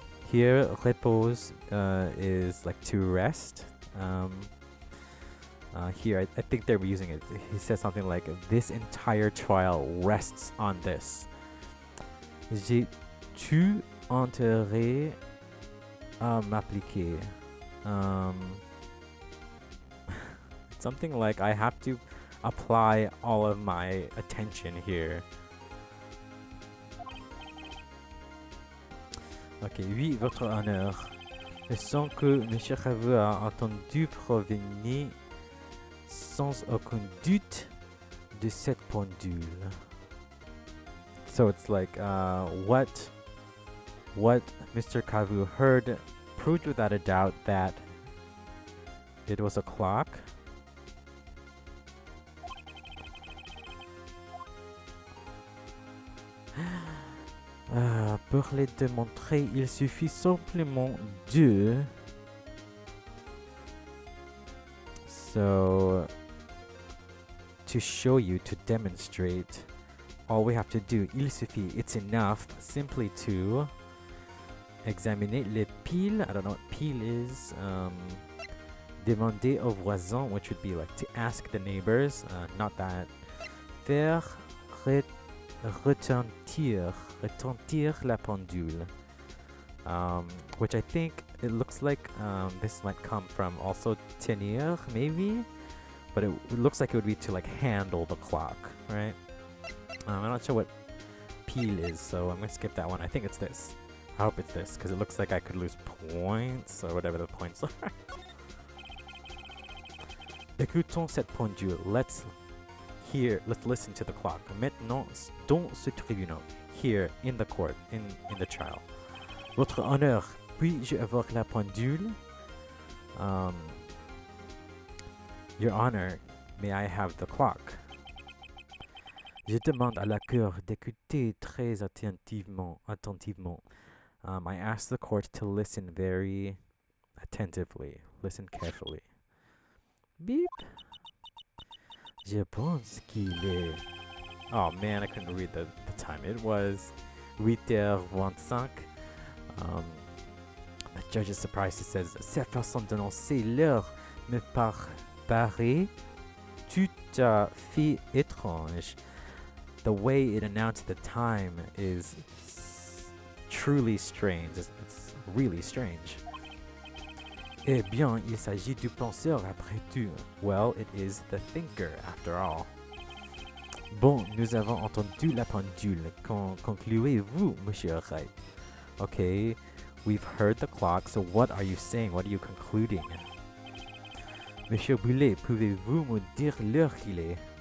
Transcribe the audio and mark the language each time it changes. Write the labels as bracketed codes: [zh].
[en] Here, repose is like to rest. Here, I think they're using it. He says something like, this entire trial rests on this. [fr] J'ai tout intérêt à m'appliquer. [en] Something like, I have to apply all of my attention here. [fr] Ok, oui, votre honneur. Le son que M. Khavu a entendu provenait sans aucun doute de cette pendule. [en] So it's like, what Mr. Khavu heard proved without a doubt that it was a clock. [fr] Pour les démontrer, il suffit simplement de... [en] So, to show you, to demonstrate, all we have to do, [fr] il suffit, [en] it's enough, simply to [fr] examiner les piles. [en] I don't know what pile is. [fr] Demander aux voisins, [en] which would be like to ask the neighbors. Not that [fr] faire retentir la pendule. [en] Which I think it looks like this might come from also tenir, maybe? But it looks like it would be to like handle the clock, right? I'm not sure what pile is, so I'm going to skip that one. I think it's this. I hope it's this, because it looks like I could lose points, or whatever the points are. [fr] Écoutons cette pendule. [en] Let's listen to the clock. [fr] Maintenant, dans ce tribunal. [en] Here, in the court, in the trial. [fr] Votre honneur, puis-je avoir la pendule? [en] Your honor, may I have the clock? [fr] Je demande à la cour d'écouter très attentivement. [en] I ask the court to listen very attentively. Listen carefully. Beep. [fr] Je pense qu'il est... [en] Oh man, I couldn't read the time. It was 8h25. The judge is surprised. He says, [fr] cette façon d'annoncer l'heure me paraît tout à fait étrange. [en] The way it announced the time is truly strange. It's really strange. [fr] Eh bien, il s'agit du penseur après tout. [en] Well, it is the thinker after all. [fr] Bon, nous avons entendu la pendule. Concluez-vous, Monsieur Wright? [en] Okay, we've heard the clock, so what are you saying? What are you concluding? [fr] Monsieur Boulet, pouvez-vous me dire l'heure qu'il est?